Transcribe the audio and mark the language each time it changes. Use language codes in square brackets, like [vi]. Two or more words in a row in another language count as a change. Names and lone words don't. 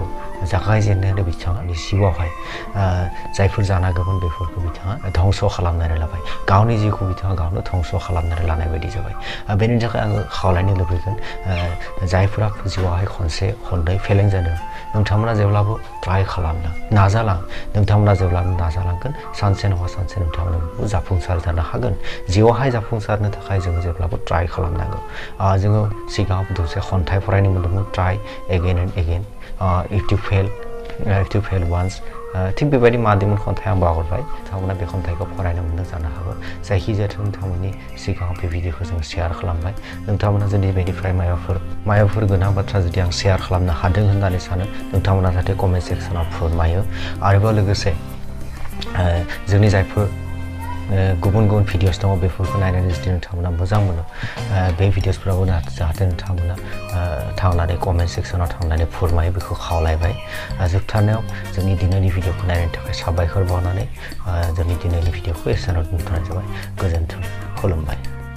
[brx] जागायजेननायाव बिथाङानि जिउआवहाय जायफोर जानांगौमोन बेफोरखौ बिथाङा धंस खालामनानै लाबाय गावनि जिउखौ बिथाङा गावनो धंस खालामनानै लानाय बायदि जाबाय बेनि थाखाय आङो खावलायनो लुबैगोन जायफोरा जिउआवहाय खनसे खननै फेलें जादों नोंथांमोना जेब्लाबो ट्राइ खालामलां नाजालां नोंथांमोना जेब्लाबो नाजालांगोन सानसे नङा सानसे नोंथांमोना जाफुंसार जानो हागोन जिउआवहाय जाफुंसारनो थाखाय जोङो जेब्लाबो ट्राइ खालामनांगौ जोङो सिगाङाव दसे खन्थाइ फरायनो मोन्दोंमोन [en] try again and again if you fail once [brx] थिग बेबायदि मादोंमोन खन्थाइ आं बावगारबाय नोंथांमोना बे खन्थाइखौ फरायनो मोन्दों जानो हागौ जायखिजाया नोंथांमोननि सिगाङाव बे भिडिअखौ जों शेयार खालामबाय नोंथांमोना जुदि बेनिफ्राय माबाफोर गोनां बाथ्रा जुदि आं शेयार खालामनो हादों होननानै सानो नोंथांमोना जाहाथे कमेन्ट सेक्सनाव फोरमायो आरोबाव लोगोसे जोंनि जायफोर गुबुन भिडिअस दङ बेफोरखौ नायनानै जुदि नोंथांमोना मोजां मोनो बे भिडिअसफोरावबो जाहाथे नोंथांमोना थांनानै कमेन्ट सेक्सनाव थांनानै फोरमायो बेखौ खावलायबाय जोबथारनायाव जोंनि दिनैनि भिडिअखौ नायनायनि थाखाय साबायखर बावनानै जोंनि दिनैनि भिडिअखौ एसेयावनो दोनथ'नाय जाबाय गोजोन्थों खुलुमबाय